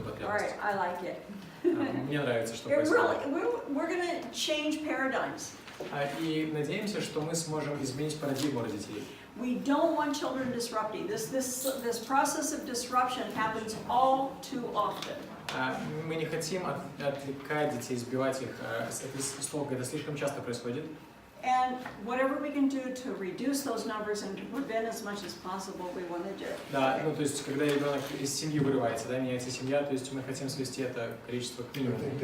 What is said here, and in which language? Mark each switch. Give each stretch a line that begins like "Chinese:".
English: All
Russian: потребность.
English: right, I like it.
Russian: Мне нравится, что
English: It
Russian: происходит.
English: really, we're going to change paradigms.
Russian: И надеемся, что мы сможем изменить парадигму родителей.
English: We don't want children disrupting. This process of disruption happens all too often.
Russian: Мы не хотим отвлекать детей, сбивать их с толку. Это слишком часто происходит.
English: And whatever we can do to reduce those numbers and to prevent as much as possible, we want to do.
Russian: Да, ну то есть, когда ребенок из семьи вырывается, да, меняется семья, то есть мы хотим свести это количество к минимуму.